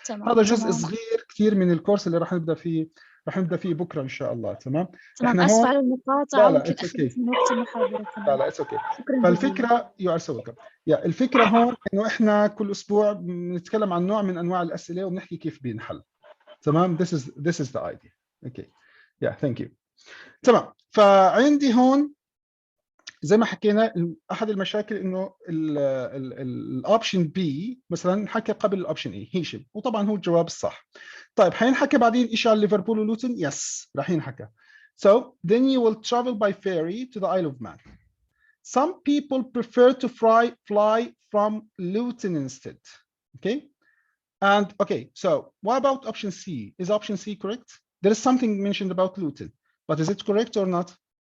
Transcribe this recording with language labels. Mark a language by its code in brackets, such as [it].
[ar] هذا جزء صغير كثير من الكورس اللي راح نبدا فيه بكره ان شاء الله. تمام احنا اسف على المقاطعه لا يمكن اخذت من وقت المحاضره كمان. [en] لا it's okay. [ar] فالفكره الفكره هون انه احنا كل اسبوع بنتكلم عن نوع من انواع الاسئله وبنحكي كيف بينحل. [en] تمام this is the idea. Okay thank you. [ar] تمام. فعندي هون زي ما حكينا احد المشاكل انه الاوبشن بي مثلا حكى قبل الاوبشن اي هيشم، وطبعا هو الجواب الصح. طيب حينحكى بعدين شيء على ليفربول ولوتن؟ يس راح ينحكى. [en] So then you will travel by ferry to the Isle of Man. Some people prefer to fly from Luton instead. Okay. And okay, so what about option C? Is option C correct? There is something mentioned about Luton, but is it correct or not?